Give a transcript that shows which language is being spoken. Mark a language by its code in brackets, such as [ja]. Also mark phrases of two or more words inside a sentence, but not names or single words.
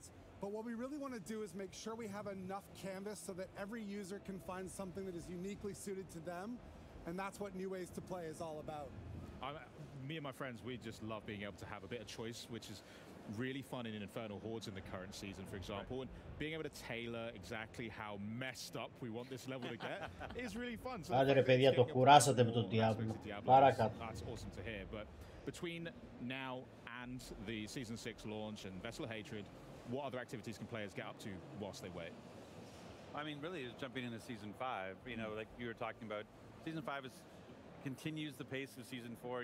[en] But what we really want to do is make sure we have enough canvas so that every user can find something that is uniquely suited to them. And that's what new ways to play is all about. Me and my friends, we just love being able to have a bit of choice, which is really fun in Infernal Hordes in the current season, for example, and being able to tailor exactly how messed up we want this level to get is really fun. So [el] άντε ρε παιδιά, το κουράσατε με τον Diablo. Παρακάτω. [en] That's awesome to hear. But between now and the Season 6 launch and Vessel of Hatred, what other activities can players get up to whilst they wait? I mean, really, just jumping into Season 5, you know, like you were talking about, Season 5 continues the pace of Season 4.